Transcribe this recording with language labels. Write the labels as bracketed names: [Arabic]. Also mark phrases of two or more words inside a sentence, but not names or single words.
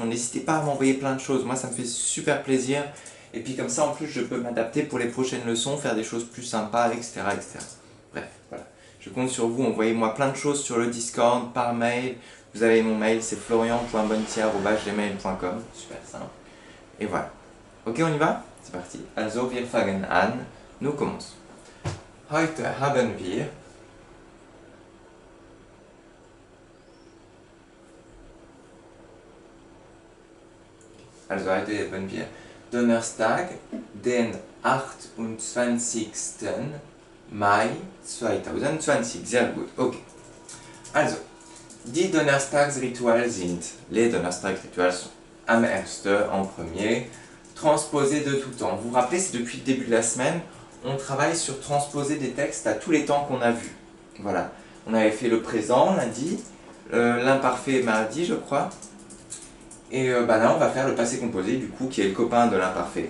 [French] N'hésitez pas à m'envoyer plein de choses, moi ça me fait super plaisir. Et puis comme ça en plus je peux m'adapter pour les prochaines leçons, faire des choses plus sympas, etc. etc. Bref, voilà. Je compte sur vous, envoyez-moi plein de choses sur le Discord, par mail. Vous avez mon mail, c'est florian.bontier@gmail.com, super simple. Et voilà. Ok, on y va? C'est parti. [German] Also, wir fangen an. [French] Nous commençons. [German] Heute haben wir Donnerstag, den 28. Mai 2020. Sehr gut. Okay. Also, die Donnerstagsrituale sind, [French] les Donnerstagsrituale sont [German] am erste, [French] en premier, transposer de tout temps. Vous vous rappelez, c'est depuis le début de la semaine, on travaille sur transposer des textes à tous les temps qu'on a vus. Voilà. On avait fait le présent lundi, l'imparfait mardi, je crois. Et là, on va faire le passé composé, du coup, qui est le copain de l'imparfait.